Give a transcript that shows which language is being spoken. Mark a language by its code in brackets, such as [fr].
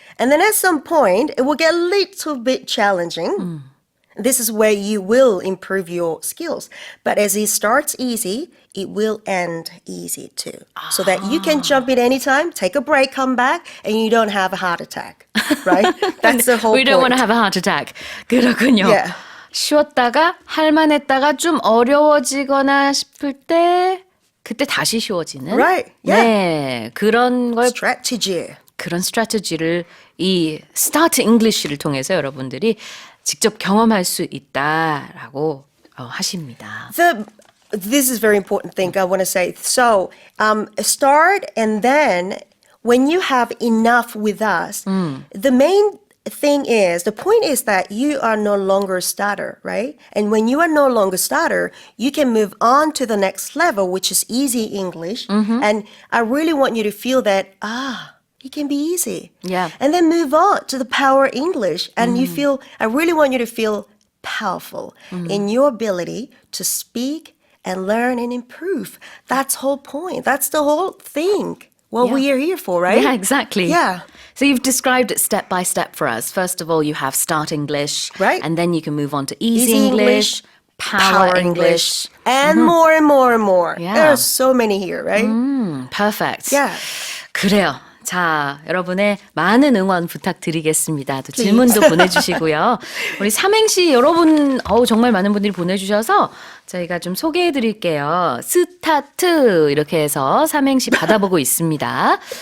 [en] And then at some point, it will get a little bit challenging. This is where you will improve your skills. But as it starts easy, it will end easy too. So that you can jump in anytime, take a break, come back, and you don't have a heart attack. Right? That's the whole We don't want point. to have a heart attack. [ko] 그렇군요. [en] Yeah. [ko] 쉬었다가 할만했다가 좀 어려워지거나 싶을 때 그때 다시 쉬워지는 [en] Right. Yeah. [ko] 네, 그런 걸 [en] Strategy. [ko] 그런 스트래티지를 이 스타트 잉글리시를 통해서 여러분들이 직접 경험할 수 있다라고 하십니다. [en] this is very important thing I want to say. So start, and then when you have enough with us, the main the point is that you are no longer a starter, right? And when you are no longer a starter, you can move on to the next level, which is easy English. And I really want you to feel that, it can be easy. Yeah. And then move on to the power English. And I really want you to feel powerful in your ability to speak and learn and improve. That's the whole point. That's the whole thing. What we are here for, right? Yeah, exactly. Yeah. So you've described it step by step for us. First of all, you have Start English. Right. And then you can move on to Easy English, Power English. and more and more and more. Yeah. There are so many here, right? Perfect. Yeah. [ko] 그래요. 자, 여러분의 많은 응원 부탁드리겠습니다. 또 질문도 보내주시고요. 우리 삼행시 여러분, 정말 많은 분들이 보내주셔서 저희가 좀 소개해드릴게요. 스타트 이렇게 해서 삼행시 받아보고 있습니다.